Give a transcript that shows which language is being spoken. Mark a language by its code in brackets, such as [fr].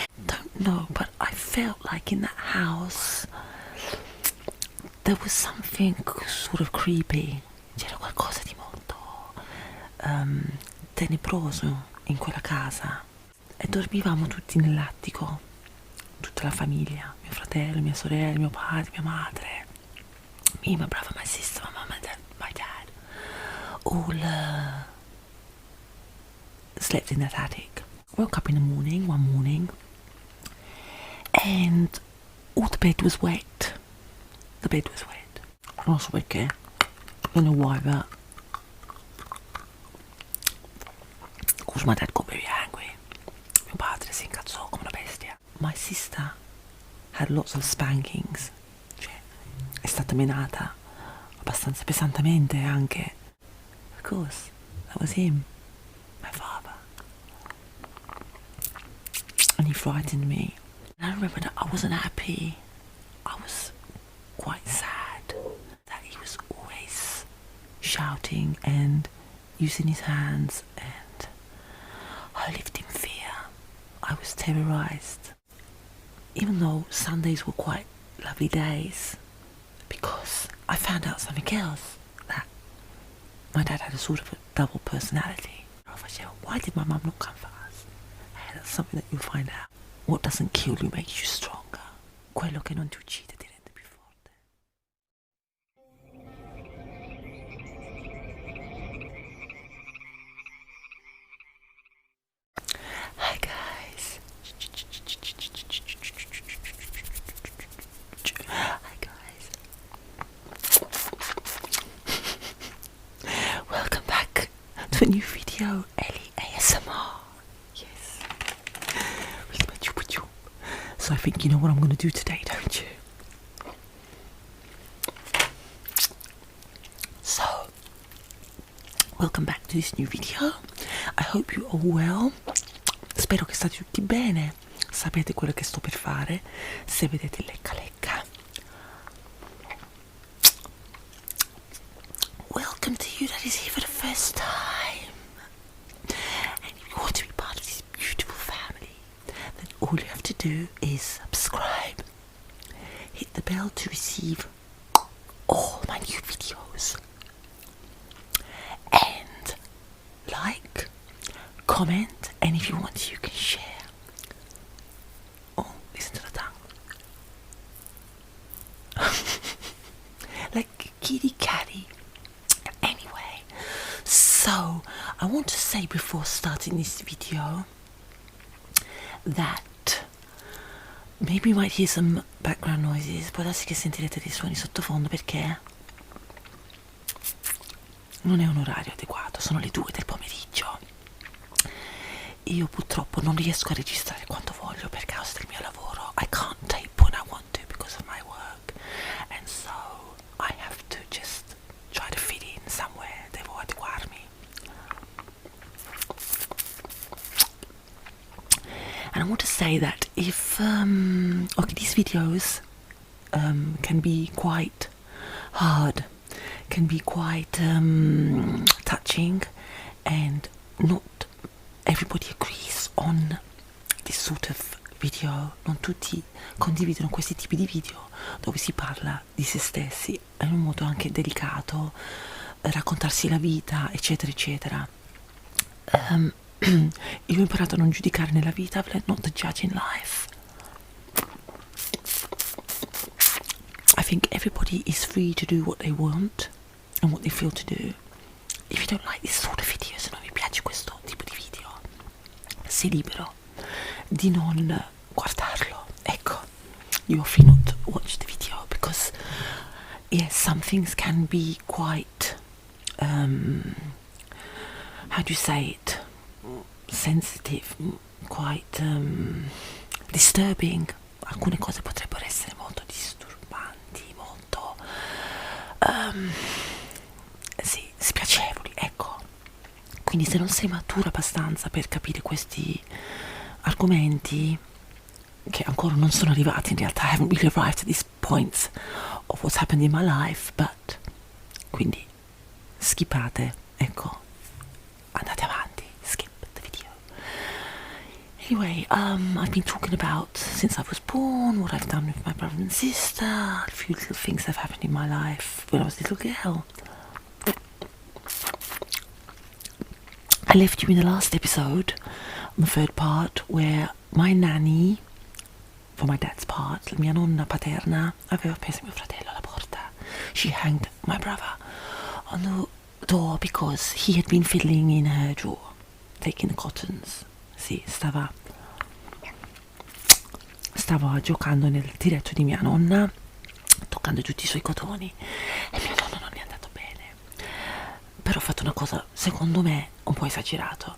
[en] Don't know, but I felt like in that house there was something sort of creepy. [it] C'era qualcosa di molto tenebroso in quella casa. E dormivamo tutti nell'attico, tutta la famiglia, mio fratello, mia sorella, mio padre, mia madre, me, [en] my brother, my sister, my mum and dad, my dad, all slept in that attic. Woke up in the morning, one morning, and all the bed was wet. The bed was wet. [it] Non so perché, [en] I don't know why, but of course my dad got very angry. [it] Mio padre si incazzò come una bestia. [en] My sister had lots of spankings, [it] cioè è stata menata abbastanza pesantemente anche. [en] Of course, that was him, my father. And he frightened me. And I remember that I wasn't happy. I was quite sad that he was always shouting and using his hands, and I lived in fear. I was terrorized. Even though Sundays were quite lovely days, because I found out something else, that my dad had a sort of a double personality. Why did my mum not come for us? That's something that you'll find out. What doesn't kill you makes you stronger. [it] Quello che non ti uccide ti rende più forte. [en] Hi guys. Hi guys. Welcome back to a new video, Ellie ASMR. Yes. So I think you know what I'm going to do today, don't you? So, welcome back to this new video. I hope you're all well. [it] Spero che state tutti bene. Sapete quello che sto per fare. Se vedete il lecca lecca. [en] Welcome to you that is here for the first time. And if you want to be part of this beautiful family, then all you have to do is subscribe, hit the bell to receive all my new videos, and like, comment, and if you want to you can share. Oh, listen to the tongue. Like kitty catty. Anyway, so I want to say before starting this video that maybe you might hear some background noises, [it] può darsi che sentirete dei suoni sottofondo perché non è un orario adeguato, sono le 2 del pomeriggio. Io purtroppo non riesco a registrare quanto voglio per causa del mio lavoro. [en] I can't tape when I want to because of my work, and so I have to just try to fit in somewhere. [it] Devo adeguarmi. [en] And I want to say that if okay, these videos can be quite hard, can be quite touching, and not everybody agrees on this sort of video. [it] Non tutti condividono questi tipi di video dove si parla di se stessi in un modo anche delicato, raccontarsi la vita, eccetera eccetera. Io ho imparato a non giudicare nella vita, [en] not to judge in life. I think everybody is free to do what they want and what they feel to do. If you don't like this sort of video, [it] se non vi piace questo tipo di video, sei libero di non guardarlo. [en] Ecco, you are free not to watch the video because yes, some things can be quite how do you say it, sensitive, quite disturbing. [it] Alcune cose potrebbero essere molto disturbanti, molto sì, spiacevoli, ecco. Quindi se non sei matura abbastanza per capire questi argomenti, che ancora non sono arrivati in realtà, [en] I haven't really arrived at these points of what's happened in my life, but [it] quindi skippate, ecco, andate avanti, [en] skip the video. Anyway, I've been talking about since I was born, what I've done with my brother and sister, a few little things that have happened in my life when I was a little girl. I left you in the last episode, on the third part, where my nanny, for my dad's part, [it] la mia nonna paterna, aveva preso mio fratello alla porta. [en] She hanged my brother on the door because he had been fiddling in her drawer, taking the cottons. [it] Sì, stava giocando nel diretto di mia nonna, toccando tutti i suoi cotoni, e mio nonno non gli è andato bene. Però ha fatto una cosa, secondo me, un po' esagerato.